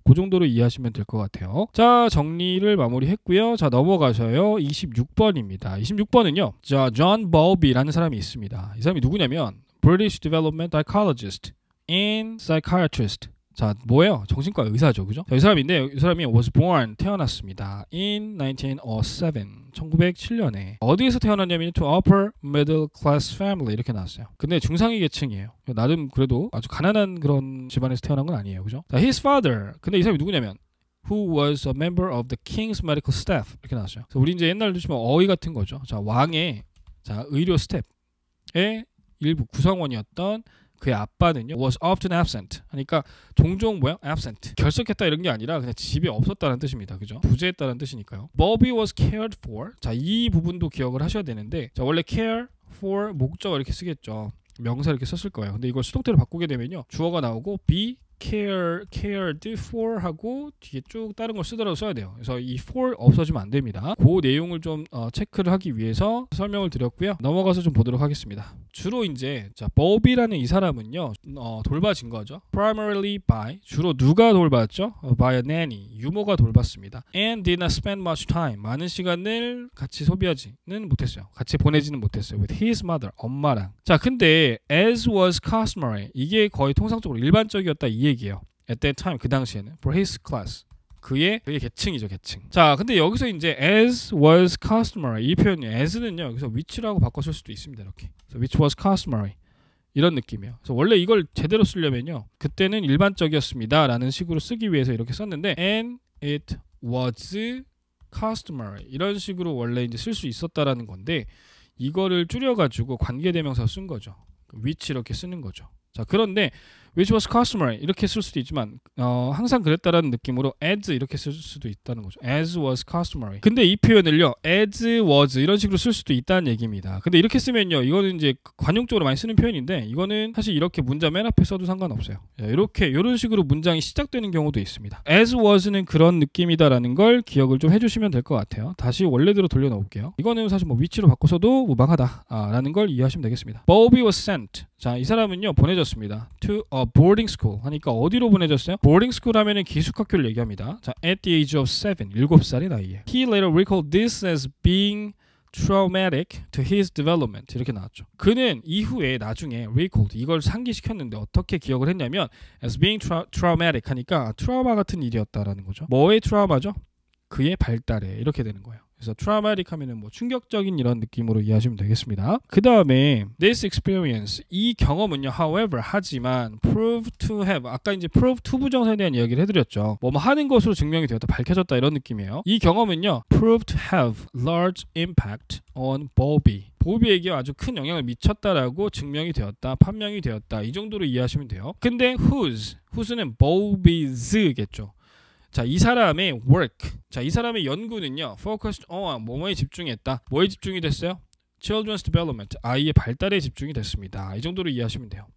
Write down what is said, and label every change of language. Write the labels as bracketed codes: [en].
[ko] 그 정도로 이해하시면 될 것 같아요. 자, 정리를 마무리했고요. 자, 넘어가셔요. 26번입니다. 26번은요. 자, 존 버비라는 사람이 있습니다. 이 사람이 누구냐면 [en] British Development Psychologist. [ko] and psychiatrist. 자, 뭐예요? 정신과 의사죠, 그죠? 자, 이 사람인데 이 사람이 was born 태어났습니다. [en] in 1907 1907년에 [ko] 어디에서 태어났냐면 [en] to upper middle class family [ko] 이렇게 나왔어요. 근데 중상위 계층이에요. 나름 그래도 아주 가난한 그런 집안에서 태어난 건 아니에요, 그죠? [en] 자, his father. [ko] 근데 이 사람이 누구냐면 [en] who was a member of the king's medical staff [ko] 이렇게 나왔어요. 그래서 우리 이제 옛날로 치면 어이 같은 거죠. 자, 왕의 자 의료 스텝의 일부 구성원이었던 그의 아빠는요 [en] was often absent [ko] 하니까 종종 뭐야? absent 결석했다 이런 게 아니라 그냥 집에 없었다는 뜻입니다. 그죠? 부재했다는 뜻이니까요. [en] Bobby was cared for. [ko] 자, 이 부분도 기억을 하셔야 되는데 자, 원래 care for 목적어 이렇게 쓰겠죠. 명사 이렇게 썼을 거예요. 근데 이걸 수동태로 바꾸게 되면요 주어가 나오고 be cared for 하고 뒤에 쭉 다른 걸 쓰더라도 써야 돼요. 그래서 이 for 없어지면 안 됩니다. 그 내용을 좀 체크를 하기 위해서 설명을 드렸고요. 넘어가서 좀 보도록 하겠습니다. 주로 이제 자, Bobby라는 이 사람은요 돌봐진 거죠. [en] Primarily by [ko] 주로 누가 돌봤죠? [en] By a nanny [ko] 유모가 돌봤습니다. [en] And did not spend much time [ko] 많은 시간을 같이 소비하지는 못했어요. 같이 보내지는 못했어요. [en] With his mother [ko] 엄마랑. 자, 근데 [en] as was customary [ko] 이게 거의 통상적으로 일반적이었다 이 얘기예요. [en] At that time [ko] 그 당시에는 [en] for his class [ko] 그의 계층이죠, 계층. 자, 근데 여기서 이제 as was customary 이 표현이 as는요 여기서 which라고 바꿔 쓸 수도 있습니다. 이렇게. [en] So which was customary [ko] 이런 느낌이에요. 그래서 원래 이걸 제대로 쓰려면요 그때는 일반적이었습니다라는 식으로 쓰기 위해서 이렇게 썼는데 [en] and it was customary [ko] 이런 식으로 원래 이제 쓸 수 있었다라는 건데 이거를 줄여가지고 관계대명사 쓴 거죠. which 이렇게 쓰는 거죠. 자, 그런데 [en] which was customary [ko] 이렇게 쓸 수도 있지만 항상 그랬다라는 느낌으로 as 이렇게 쓸 수도 있다는 거죠. [en] as was customary. [ko] 근데 이 표현을요 as was 이런 식으로 쓸 수도 있다는 얘기입니다. 근데 이렇게 쓰면요 이거는 이제 관용적으로 많이 쓰는 표현인데 이거는 사실 이렇게 문자 맨 앞에 써도 상관없어요. 이렇게 이런 식으로 문장이 시작되는 경우도 있습니다. as was는 그런 느낌이다라는 걸 기억을 좀 해주시면 될 것 같아요. 다시 원래대로 돌려놓을게요. 이거는 사실 뭐 which로 바꿔서도 무방하다라는 걸 이해하시면 되겠습니다. [en] Bobby was sent. [ko] 자, 이 사람은요 보내졌습니다. [en] to a boarding school [ko] 하니까 어디로 보내졌어요? boarding school 하면은 기숙학교를 얘기합니다. [en] 자, at the age of [ko] 7살 나이에. [en] He later recalled this as being traumatic to his development [ko] 이렇게 나왔죠. 그는 이후에 나중에 recalled 이걸 상기시켰는데 어떻게 기억을 했냐면 as being traumatic 하니까 트라우마 같은 일이었다라는 거죠. 뭐의 트라우마죠? 그의 발달에 이렇게 되는 거예요. 그래서 traumatic 하면은 뭐 충격적인 이런 느낌으로 이해하시면 되겠습니다. 그 다음에 this experience 이 경험은요, however 하지만 [en] prove to have [ko] 아까 이제 prove to 부정사에 대한 이야기를 해드렸죠. 뭐 하는 것으로 증명이 되었다, 밝혀졌다 이런 느낌이에요. 이 경험은요, [en] prove to have large impact on Bobby. [ko] 보비에게 아주 큰 영향을 미쳤다라고 증명이 되었다, 판명이 되었다 이 정도로 이해하시면 돼요. 근데 whose는 Bobby's겠죠. 자, 이 사람의 work, 자, 이 사람의 연구는요, [en] focused on [ko] 뭐뭐에 집중했다. 뭐에 집중이 됐어요? [en] Children's development, [ko] 아이의 발달에 집중이 됐습니다. 이 정도로 이해하시면 돼요.